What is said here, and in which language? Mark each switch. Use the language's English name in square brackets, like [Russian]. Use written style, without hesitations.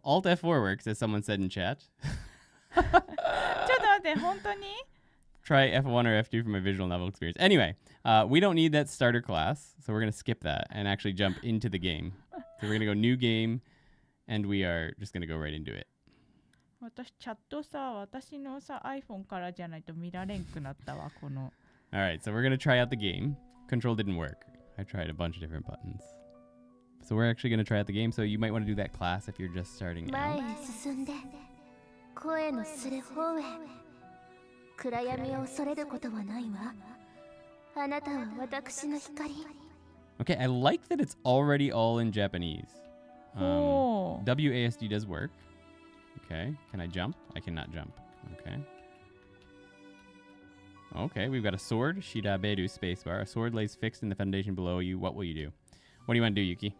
[English] Alt F4 works, as someone said in chat. [Japanese] ちょっと待って、本当に？ [English] Try F1 or F2 for my visual novel experience. Anyway, we don't need that starter class, so we're going to skip that and actually jump into the game. So we're going to go new game, and we are just going to go right into it. [Japanese] 私チャットさ、私のさ iPhone からじゃないと見られんくなったわ、この。 [English] All right, so we're going to try out the game. Control didn't work. I tried a bunch of different buttons. So we're actually going to try out the game. So you might want to do that class if you're just starting out. [Japanese] 前へ進んで声のする方へ暗闇を恐れることはないわあなたは私の光 [English] Okay, I like that it's already all in Japanese. Oh. WASD does work. Okay, can I jump? I cannot jump. Okay. Okay, we've got a sword. Shiraberu spacebar. A sword lays fixed in the foundation below you. What will you do? What do you want to do, Yuki?